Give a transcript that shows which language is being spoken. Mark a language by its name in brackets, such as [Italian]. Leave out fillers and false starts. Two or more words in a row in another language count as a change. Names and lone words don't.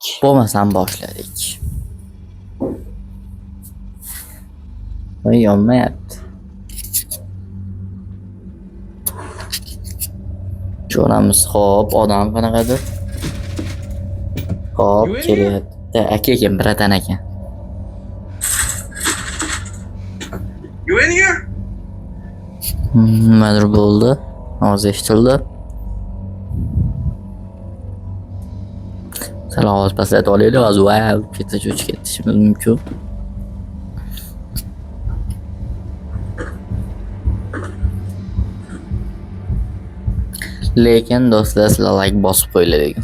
[Uzbek] Bo'lmasam boshladik. Voy, yonmayapti. Ko'ramiz, xo'p, odam qanaqadir? Hop, kelyapti. Aka ekan, bratan ekan. [English] You in here? [Uzbek] Nimadir bo'ldi. Ovoz eshitildi. Sal ovoz pasaytirib olaylik, hozir voy, ketsa cho'chib ketishimiz mumkin. Lekin do'stlar, sizlar like bosib qo'yinglar degan.